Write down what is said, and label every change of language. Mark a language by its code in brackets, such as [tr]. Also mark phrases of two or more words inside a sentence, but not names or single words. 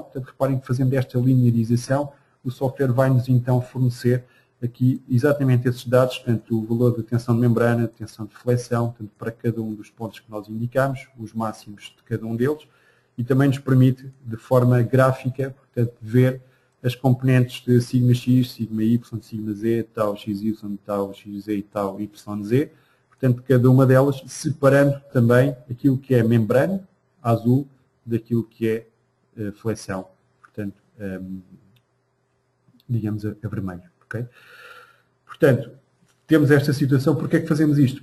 [pt] Portanto, reparem que fazendo esta linearização, o software vai-nos então fornecer aqui exatamente esses dados, portanto, o valor da tensão de membrana, tensão de flexão, portanto, para cada um dos pontos que nós indicamos, os máximos de cada um deles, e também nos permite, de forma gráfica, portanto, ver as componentes de σx, σy, σz, tau xy, tau xz e tau yz, portanto, cada uma delas separando também aquilo que é membrana, azul, daquilo que é flexão, portanto, digamos a vermelho. Okay? Portanto, temos esta situação. Porquê é que fazemos isto?